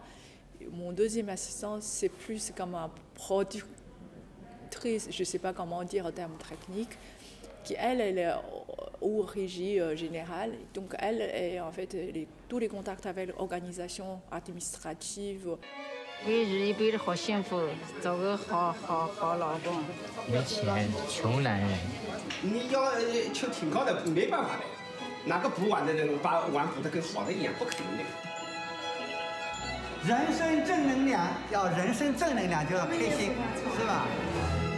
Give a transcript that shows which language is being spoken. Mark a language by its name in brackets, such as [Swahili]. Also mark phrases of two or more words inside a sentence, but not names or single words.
[French] Mon deuxième assistant, c'est plus comme un productrice, je ne sais pas comment dire en termes techniques, qui elle est au régie générale. Donc elle est en fait tous les contacts avec l'organisation administrative. [Chinese] 一日一辈子好幸福，找个好老公。没钱，穷男人。你要求挺高的，没办法的。哪个补碗的人把碗补得跟好的一样，不可能的。人生正能量，要人生正能量就要开心，是吧？